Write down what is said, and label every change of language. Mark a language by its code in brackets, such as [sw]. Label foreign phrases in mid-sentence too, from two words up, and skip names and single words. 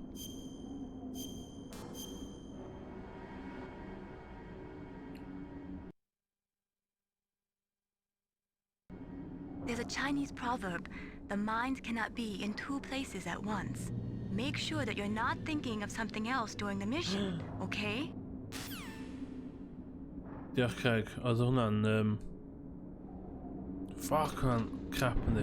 [en] There's a Chinese proverb, the mind cannot be in two places at once. Make sure that you're not thinking of something else during the mission, okay? [cy] Diolch Craig, oedd hwnna'n Fuck hwnna'n crap yndi.